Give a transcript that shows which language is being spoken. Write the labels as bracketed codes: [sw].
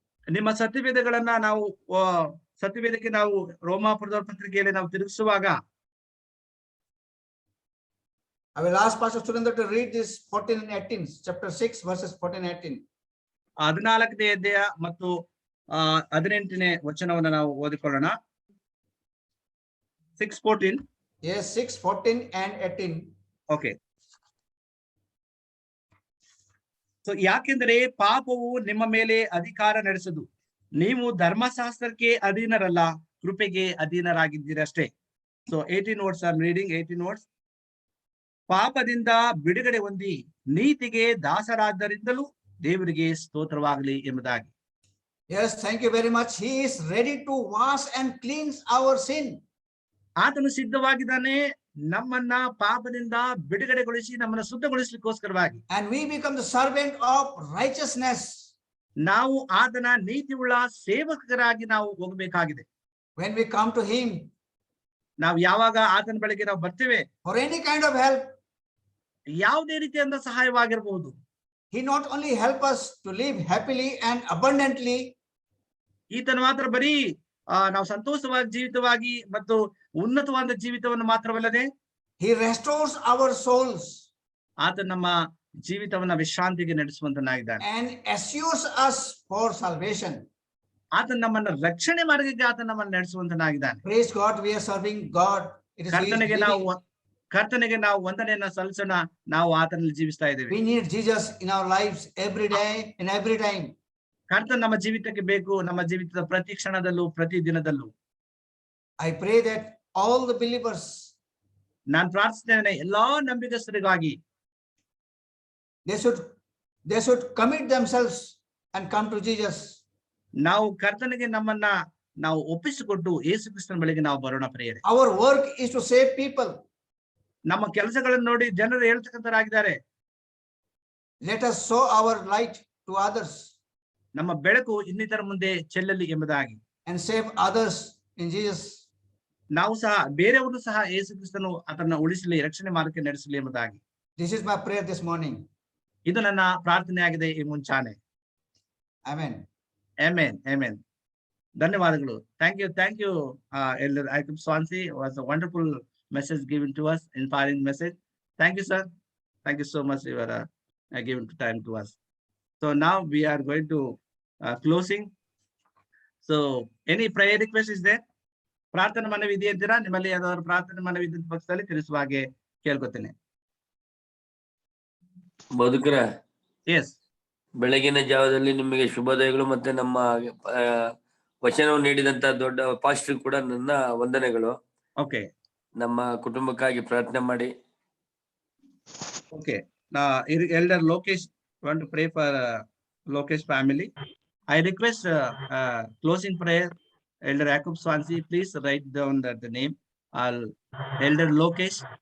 [kn] ನಿಮ್ಮ ಸತ್ಯವೇದಗಳನ್ನ ನಾವು ಸತ್ಯವೇದಕ್ಕೆ ನಾವು ರೋಮಾಪುರದ ಪತ್ರಿಕೆಯಲ್ಲಿ ನಾವು ತಿರುಗಿಸುವಾಗ, [en] I will ask Pastor Surendra to read this 14 and 18, chapter 6 verses 14 and 18. [kn] 14ನೇ ಅಧ್ಯಾಯ ಮತ್ತು 18ನೇ ವಚನವನ್ನ ನಾವು ಓದಿಕೊಳ್ಳೋಣ. [en] 6:14. Yes, 6:14 and 18. Okay. [kn] ಸೊ ಯಾಕೆಂದರೆ ಪಾಪವು ನಿಮ್ಮ ಮೇಲೆ ಅಧಿಕಾರ ನಡೆಸದು, ನೀವು ಧರ್ಮಶಾಸ್ತ್ರಕ್ಕೆ ಅಧೀನರಲ್ಲ, ಕೃಪೆಗೆ ಅಧೀನರಾಗಿದ್ದೀರಷ್ಟೇ. [en] So 18 words I'm reading, 18 words. [kn] ಪಾಪದಿಂದ ಬಿಡುಗಡೆ ಹೊಂದಿ ನೀತಿಗೆ ದಾಸರಾದ್ದರಿಂದಲೂ ದೇವರಿಗೆ ಸ್ತೋತ್ರವಾಗಲಿ ಎಂಬುದಾಗಿ. [en] Yes, thank you very much. He is ready to wash and cleanse our sin. [kn] ಆತನು ಸಿದ್ಧವಾಗಿದ್ದಾನೆ ನಮ್ಮನ್ನ ಪಾಪದಿಂದ ಬಿಡುಗಡೆಗೊಳಿಸಿ ನಮ್ಮನ್ನ ಶುದ್ಧಗೊಳಿಸಲಿಕ್ಕೋಸ್ಕರವಾಗಿ. [en] And we become the servant of righteousness. [kn] ನಾವು ಆತನ ನೀತಿಯುಳ್ಳ ಸೇವಕರಾಗಿ ನಾವು ಹೋಗಬೇಕಾಗಿದೆ. [en] When we come to him [kn] ನಾವು ಯಾವಾಗ ಆತನ ಬಳಿಗೆ ನಾವು ಬರ್ತೇವೆ, [en] for any kind of help, [kn] ಯಾವುದೇ ರೀತಿಯಿಂದ ಸಹಾಯವಾಗಿರಬಹುದು, [en] he not only help us to live happily and abundantly, [kn] ಈತನ ಮಾತ್ರ ಬರೀ ನಾವು ಸಂತೋಷವಾದ ಜೀವಿತವಾಗಿ ಮತ್ತು ಉನ್ನತವಾದ ಜೀವಿತವನ್ನು ಮಾತ್ರವಲ್ಲದೆ [en] he restores our souls [kn] ಆತ ನಮ್ಮ ಜೀವಿತವನ್ನ ವಿಶ್ರಾಂತಿಗೆ ನಡೆಸುವಂತನಾಗಿದ್ದಾನೆ. [en] and assures us for salvation. [kn] ಆತ ನಮ್ಮನ್ನ ರಕ್ಷಣೆ ಮಾರ್ಗಕ್ಕೆ ಆತ ನಮ್ಮನ್ನು ನಡೆಸುವಂತನಾಗಿದ್ದಾನೆ. [en] Praise God, we are serving God. It is [kn] ಕರ್ತನಿಗೆ ನಾವು ವಂದನೆಯನ್ನ ಸಲ್ಲಿಸೋಣ. ನಾವು ಆತನಲ್ಲಿ ಜೀವಿಸ್ತಾ ಇದ್ದೇವೆ. [en] we need Jesus in our lives every day and every time. [kn] ಕರ್ತನ ನಮ್ಮ ಜೀವಿತಕ್ಕೆ ಬೇಕು, ನಮ್ಮ ಜೀವಿತದ ಪ್ರತಿ ಕ್ಷಣದಲ್ಲೂ ಪ್ರತಿ ದಿನದಲ್ಲೂ. [en] I pray that all the believers, [kn] ನಾನು ಪ್ರಾರ್ಥಿಸ್ತೇನೆ ಎಲ್ಲಾ ನಂಬಿಕಸ್ಥರಿಗಾಗಿ [en] they should commit themselves and come to Jesus. [kn] ನಾವು ಕರ್ತನಿಗೆ ನಮ್ಮನ್ನ ನಾವು ಒಪ್ಪಿಸಿಕೊಟ್ಟು ಯೇಸು ಕ್ರಿಸ್ತನ ಬಳಿಗೆ ನಾವು ಬರೋಣ ಪ್ರಿಯರೇ. [en] Our work is to save people. [kn] ನಮ್ಮ ಕೆಲಸಗಳನ್ನು ನೋಡಿ ಜನರು ಹೇಳ್ತಕ್ಕಂತರಾಗಿದ್ದಾರೆ. [en] Let us show our light to others [kn] ನಮ್ಮ ಬೆಳಕು ಇನ್ನಿತರ ಮುಂದೆ ಚೆಲ್ಲಲಿ ಎಂಬುದಾಗಿ, [en] and save others in Jesus. [kn] ನಾವು ಸಹ ಬೇರೆಯವರು ಸಹ ಯೇಸು ಕ್ರಿಸ್ತನು ಅದನ್ನ ಉಳಿಸಲಿ, ರಕ್ಷಣೆ ಮಾರ್ಗಕ್ಕೆ ನಡೆಸಲಿ ಎಂಬುದಾಗಿ. [en] This is my prayer this morning. [kn] ಇದು ನನ್ನ ಪ್ರಾರ್ಥನೆ ಆಗಿದೆ ಈ ಮುಂಚಾನೆ. [en] Amen. Amen. Amen. [kn] ಧನ್ಯವಾದಗಳು. [en] Thank you, Elder Jacob Swansea. Was a wonderful message given to us, inspiring message. Thank you, sir. Thank you so much. You were given time to us. So now we are going to closing. So any prayer request is there? [kn] ಪ್ರಾರ್ಥನೆ ಮನವಿ ಇದೆ ಅಂತೀರಾ? ನಿಮ್ಮಲ್ಲಿ ಯಾವ್ದಾದ್ರು ಪ್ರಾರ್ಥನೆ ಮನವಿ ಇದ್ದ ಪಕ್ಷದಲ್ಲಿ ತಿಳಿಸುವ ಹಾಗೆ ಕೇಳ್ಕೊತೇನೆ. ಬದುಕರ [en] ಎಸ್, [kn] ಬೆಳಗಿನ ಜಾವದಲ್ಲಿ ನಿಮಗೆ ಶುಭೋದಯಗಳು. ಮತ್ತೆ ನಮ್ಮ ವಚನವನ್ನು ನೀಡಿದಂತ ದೊಡ್ಡ ಪಾಸ್ಟರ್ ಕೂಡ ನನ್ನ ವಂದನೆಗಳು. [en] okay, [kn] ನಮ್ಮ ಕುಟುಂಬಕ್ಕಾಗಿ ಪ್ರಾರ್ಥನೆ ಮಾಡಿ. [en] Okay, elder Lokesh want to pray for Lokesh family. I request closing prayer. Elder Jacob Swansea, please write down the name. Elder Lokesh.